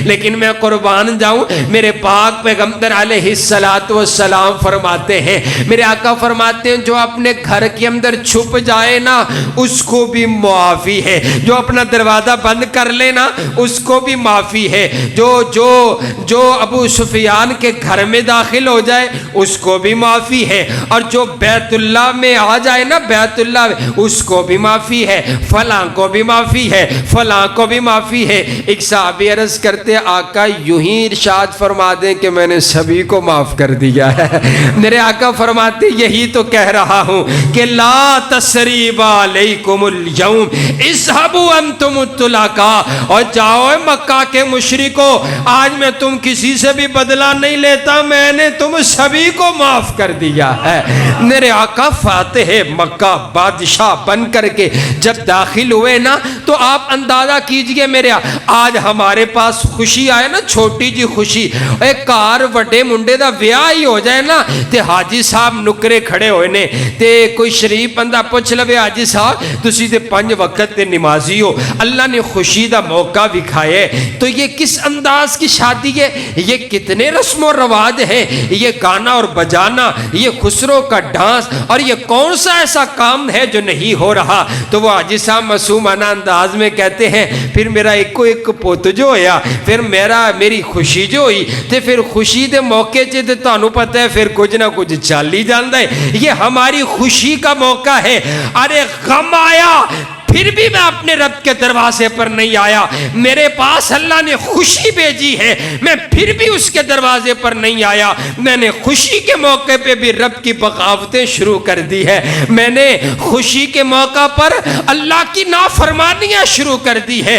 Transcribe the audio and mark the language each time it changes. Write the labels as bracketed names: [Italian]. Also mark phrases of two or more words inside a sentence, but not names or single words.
[Urdu] لیکن لیکن میں قربان جاؤں، میرے پاک پیغمبر علیہ السلام فرماتے ہیں، میرے آقا فرماتے ہیں جو اپنے گھر کے اندر چھپ جائے نا اس کو بھی معافی ہے، جو اپنا دروازہ بند کر لے نا اس کو بھی معافی ہے، جو ابو سفیان کے گھر میں داخل ہو جائے اس کو بھی معافی ہے، اور جو بیت اللہ میں آ جائے نا بیت اللہ میں اس کو بھی معافی ہے، فلاں کو بھی معافی ہے، فلاں کو بھی معافی ہے۔ ایک صحابی عرض کرتے آقا یوں ہی ارشاد فرما دیں کہ میں نے سبھی کو معاف کر دیا ہے۔ میرے آقا فرماتے یہی تو کہہ رہا ہوں کہ [Arabic] لا تثریب علیکم اليوم اذهبوا انتم الطلقاء، [Urdu] اور جاؤ مکہ کے مشرکو آج میں تم کسی سے بھی بدلہ نہیں لیتا، میں نے تم سبھی کو معاف کر دیا ہے۔ میرے آقا فاتح مکہ بادشاہ بن کر کے جب داخل ہوئے نا تو آپ اندازہ کیجئے میرے آج ہمارے پاس خوشی آئے نا، چھوٹی [Punjabi] جی خوشی، ایک کار وڈے منڈے دا ویاہ ہی ہو جائے نا تے حاجی صاحب نکرے کھڑے ہوئے نے تے کوئی شریف بندہ پوچھ لوے حاجی صاحب تسی تے 5 وقت تے نمازی ہو، اللہ نے خوشی دا موقع دکھائے، [Urdu] تو یہ کس انداز کی شادی ہے، یہ کتنے رسم و رواج ہیں، یہ گانا اور بجانا، یہ خسرو کا ڈانس، اور یہ کون سا ایسا کام ہے جو نہیں ہو رہا۔ تو وہ حاجی صاحب معصومانہ انداز میں کہتے ہیں [Punjabi] پھر میرا ایک پوت جو ہویا، پھر میری خوشی جو ہوئی تے پھر خوشی دے موقع چے تے تانوں پتہ ہے پھر کچھ نہ کچھ چل ہی جاندا ہے، [Urdu] یہ ہماری خوشی کا موقع ہے۔ ارے غم آیا پھر بھی میں اپنے رب کے دروازے پر نہیں آیا، میرے پاس اللہ نے خوشی بھیجی ہے میں پھر بھی اس کے دروازے پر نہیں آیا، میں نے خوشی کے موقع پہ بھی رب کی بغاوتیں شروع کر دی ہے، میں نے خوشی کے موقع پر اللہ کی نافرمانیاں شروع کر دی ہے۔